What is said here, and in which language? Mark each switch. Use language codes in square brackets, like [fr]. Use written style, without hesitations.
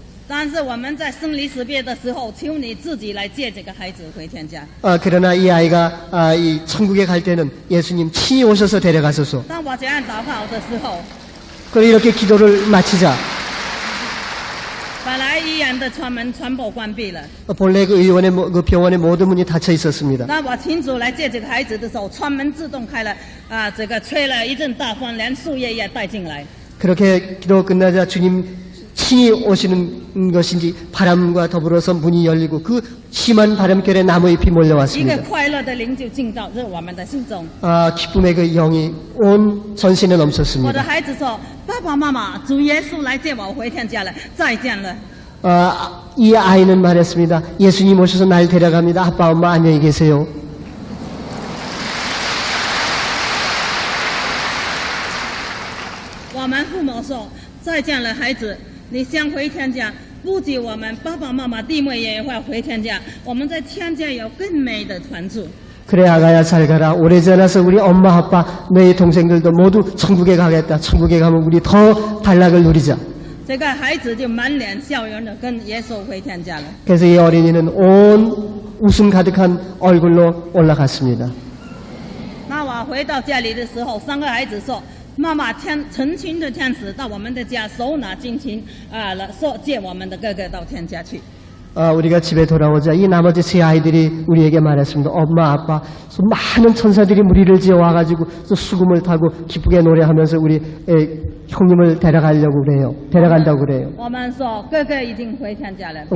[zh] 但是我们在生离死别的时候，求你自己来接这个孩子回天家。 [ko] 그러나 이 아이가 이 천국에 갈 때는 예수님 친히 오셔서 데려가소서. [zh] 当我这样祷告的时候， [ko] 그리고 이렇게 기도를 마치자 [zh] 本来医院的窗门全部关闭了。 [ko] 본래 그 병원의 모든 문이 닫혀 있었습니다. [zh] 当我请主来接这个孩子的时候，窗门自动开了，这个吹了一阵大风，连树叶也带进来。 [ko] 그렇게 기도 끝나자 주님 친히 오시는 것인지 바람과 더불어서 문이 열리고 그 심한 바람결에 나무잎이 [zh] 一个 [ko] 몰려왔습니다. [zh] 快乐的灵就进到这我们的心中。 [ko] 기쁨의 그 영이 온 전신에 [zh] 我的 [ko] 넘쳤습니다. [zh] 孩子说：“爸爸妈妈，主耶稣来接我回天家了，再见了。” [ko] 이 아이는 말했습니다. 예수님 오셔서 날 데려갑니다. 아빠, 엄마 안녕히 계세요. [zh] 我们父母说：“再见了，孩子，你想回天家，不仅我们爸爸妈妈弟妹也会回天家，我们在天家有更美的团聚。” [ko] 그래 아가야 잘 가라. 오래지 않아서 우리 엄마 아빠 너희 동생들도 모두 천국에 가겠다. 천국에 가면 우리 더 단락을 누리자. [zh] 这个孩子就满脸笑容的跟耶稣回天家了。 [ko] 그래서 이 어린이는 온 웃음 가득한 얼굴로 올라갔습니다. [zh] 那我回到家里的时候，3个孩子说：“妈妈，成群的天使到我们的家，手拿金琴说接我们的哥哥到天家去。” [ko] 우리가 집에 돌아오자 이 나머지 세 아이들이 우리에게 말했습니다. 엄마, 아빠, 많은 천사들이 무리를 지어 와가지고 수금을 타고 기쁘게 노래하면서 우리 형님을 데려가려고 그래요. 데려간다고 그래요. [zh] 我们说哥哥已经回天家了，被